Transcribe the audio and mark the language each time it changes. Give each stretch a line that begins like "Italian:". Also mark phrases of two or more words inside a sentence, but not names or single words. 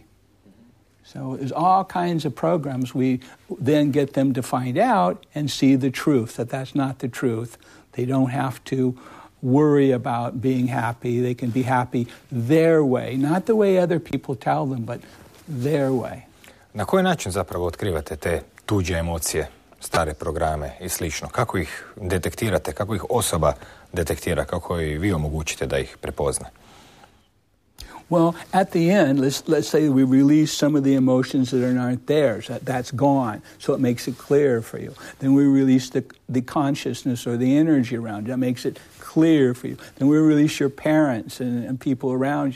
English: So there's all kinds of programs. We then get them to find out and see the truth, that that's not the truth. They don't have to worry about being happy. They can be happy their way, not the way other people tell them, but their way.
Croatian: Na koji način zapravo otkrivate te tuđe emocije, stare programe i slično? Kako ih detektirate? Kako ih osoba detektira? Kako i vi omogućite da ih prepozna?
English: Well, at the end, let's say we release some of the emotions that are not theirs. That's gone, so it makes it clear for you. Then we release the consciousness or the energy around you. That makes it clear for you. Then we release your parents and people around you.